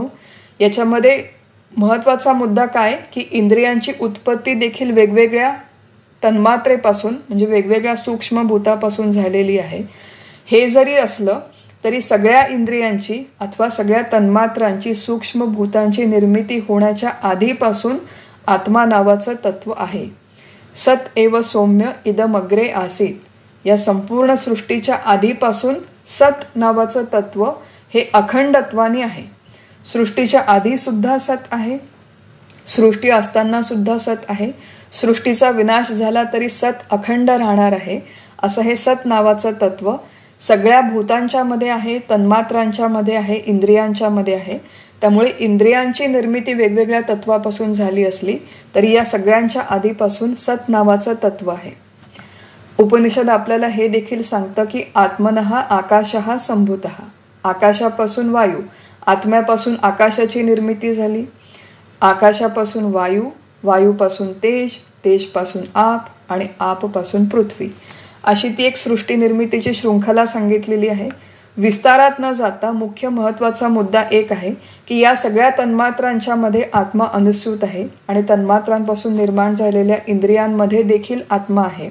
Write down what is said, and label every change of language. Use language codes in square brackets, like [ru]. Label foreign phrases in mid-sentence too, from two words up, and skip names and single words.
[mr] याच्यामध्ये महत्त्वाचा मुद्दा काय की इंद्रियांची उत्पत्ती देखील वेगवेगळ्या तन्मात्रेपासून म्हणजे वेगवेगळ्या सूक्ष्म भूतापासून झालेली आहे. हे जरी असलं तरी सगळ्या इंद्रियांची अथवा सगळ्या तन्मात्रांची सूक्ष्म भूतांची निर्मिती होण्याच्या आधीपासून आत्मा नावाचं तत्व आहे. [sa] सत एव सौम्य इदमग्रे आसीत. [mr] या संपूर्ण सृष्टीच्या आधीपासून सत नावाचं तत्व हे अखंडत्वाने आहे. सृष्टीच्या आधी सुद्धा सत आहे, सृष्टी असताना सुद्धा सत आहे, सृष्टीचा विनाश झाला तरी सत अखंड राहणार आहे असं हे सत नावाचं तत्व सगळ्या भूतांच्या मध्ये आहे, तन्मात्रांच्या मध्ये आहे, इंद्रियांच्या मध्ये आहे. त्यामुळे इंद्रियांची निर्मिती वेगवेगळ्या तत्वापासून झाली असली तरी या सगळ्यांच्या आधीपासून सत नावाचं तत्व आहे. उपनिषद आपल्याला हे देखील सांगतं की [sa] आत्मनः आकाशः संभूतः. [mr] आकाशापासून वायू, आत्म्यापासून आकाशाची निर्मिती झाली, आकाशापासून वायू, वायूपासून तेज, तेजपासून आप आणि आपपासून पृथ्वी. अशी ती एक सृष्टी निर्मितीची शृंखला सांगितलेली आहे. विस्तारात न जाता मुख्य महत्त्वाचा मुद्दा एक आहे की या सगळ्या तन्मात्रांच्या मध्ये आत्मा अनुस्यूत आहे आणि तन्मात्रांपासून निर्माण झालेल्या इंद्रियांमध्ये देखील आत्मा आहे.